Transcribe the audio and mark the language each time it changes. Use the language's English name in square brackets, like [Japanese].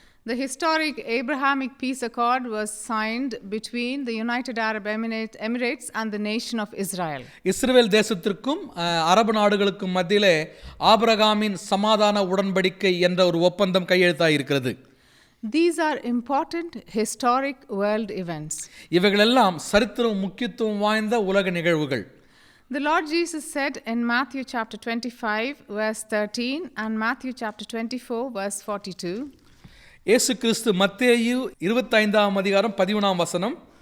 [English] the historic Abrahamic peace accord was signed between the United Arab Emirates and the nation of Israel. [Tamil] இஸ்ரவேல் தேசத்திற்கும் அரபு நாடுகளுக்கும் மத்தியிலே ஆபிரகாமின் சமாதான உடன்படிக்கை என்ற ஒரு ஒப்பந்தம் கையெழுத்தாயிருக்கிறது. [English] These are important historic world events. [Tamil] இவைகளெல்லாம் சரித்திரம் முக்கியத்துவம் வாய்ந்த உலக நிகழ்வுகள். [English] The Lord Jesus said in Matthew chapter 25 verse 13 and Matthew chapter 24 verse 42. [Tamil] இயேசு கிறிஸ்து மத்தேயு 25ஆம் அதிகாரம் 11ஆம் வசனம்